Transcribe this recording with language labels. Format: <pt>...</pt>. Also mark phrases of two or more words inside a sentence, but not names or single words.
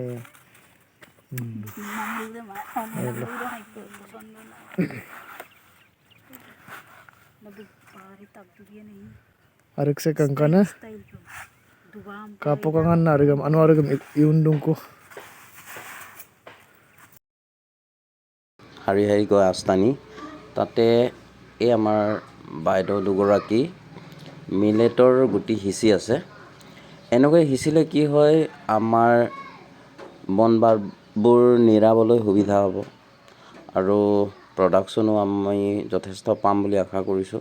<mjw>Arik se kangkana. Kapo kangan na arigam anu arigam iundung ko.</mjw> <as>হাৰি হাৰি গৈ আস্তানি তাতে এই আমাৰ বাইদেউ দুগৰাকী মিলেটৰ গুটি সিঁচি আছে। এনেকৈ সিঁচিলে কি হয়, আমাৰ বন বাৰবোৰ নিৰাবলৈ সুবিধা হ'ব আৰু প্ৰডাকশ্যনো আমি যথেষ্ট পাম বুলি আশা কৰিছোঁ।</as>